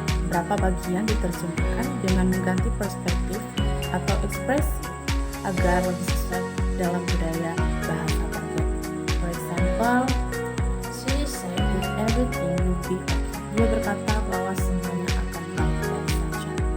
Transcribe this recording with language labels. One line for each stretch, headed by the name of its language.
Indonesian: Berapa bagian diterjemahkan dengan mengganti perspektif atau ekspresi agar lebih sesuai dalam budaya bahasa target.
English: For example, she said that everything will be okay.
Indonesian: Dia berkata bahwa semuanya akan baik-baik saja.